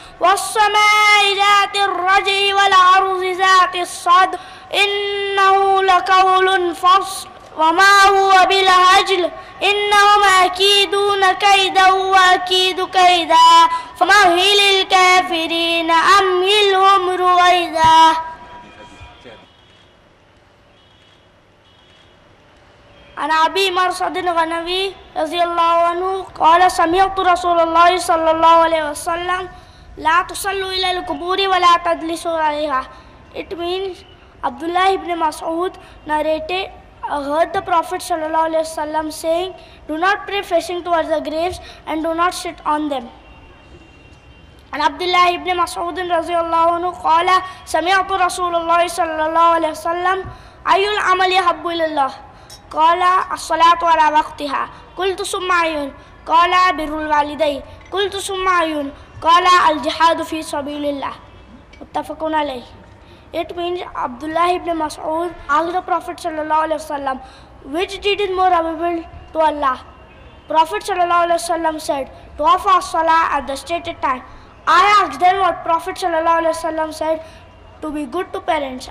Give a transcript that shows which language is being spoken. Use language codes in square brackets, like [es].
[ar] والسماء ذات الرجع والأرض ذات الصدع إنه لقول فصل وما هو بالهزل إنهم يكيدون كيدا وأكيد كيدا فمهل الكافرين أمهلهم رويدا. عن أبي مرصد الغنوي رضي الله عنه قال سمعت رسول الله صلى الله عليه وسلم لا تصلوا إلى القبور ولا تجلسوا عليها. [en] It means Abdullah ibn Mas'ud narrated, I heard the Prophet sallallahu alaihi wasallam saying, do not pray facing towards the graves and do not sit on them. [ar] And Abdullah ibn Mas'ud radiyallahu anhu qala sami'tu Rasulullah sallallahu alaihi wasallam ayyul amali habbu ilallah qala as-salatu ala waqtiha qultu summa ayyun قال بر الوالدين قلت ثم أي قال الجهاد في سبيل الله متفق عليه. [en] It means Abdullah ibn Mas'ud asked the Prophet sallallahu alaihi wasallam, which deed is more available to Allah? Prophet sallallahu alaihi wasallam said, to offer salah at the stated time. I asked then what Prophet sallallahu alaihi wasallam said, to be good to parents.